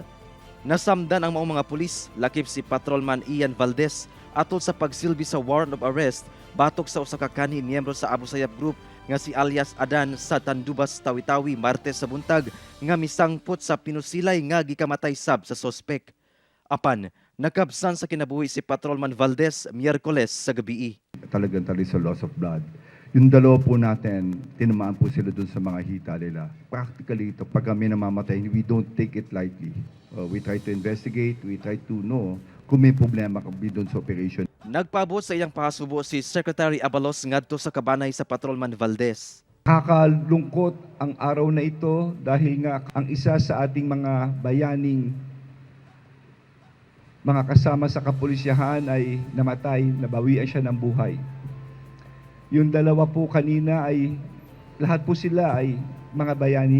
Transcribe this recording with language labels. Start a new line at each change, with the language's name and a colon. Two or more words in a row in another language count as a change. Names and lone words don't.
Cebuano: Nasamdan ang mga pulis lakip si Patrolman Ian Valdez atol sa pagsilbi sa
English: warrant of arrest
Cebuano: batok sa usa ka kani miyembro sa Abu Sayyaf Group nga si alias Adan sa Tandubas, Tawi-Tawi, Martes sa buntag nga misangpot sa pinusilay nga gikamatay sab sa sospek. Apan, nakabsan sa kinabuhi si Patrolman Valdez Miyerkules sa gabi.
Filipino: Talagang sa
English: loss of blood.
Filipino: Yung dalawa po natin, tinamaan po sila dun sa mga hita nila. Practically, ito, pag kami namamatay,
English: we don't take it lightly. We try to investigate, we try to know
Filipino: kung may problema kami dun sa operation.
Cebuano: Nagpaabot sa iyang pahasubo si Secretary Abalos ngadto sa kabanay sa Patrolman Valdez.
Filipino: Kakalungkot ang araw na ito dahil nga ang isa sa ating mga bayaning mga kasama sa kapulisyahan ay namatay, nabawian siya ng buhay. Yung dalawa po kanina ay, lahat po sila ay mga bayani.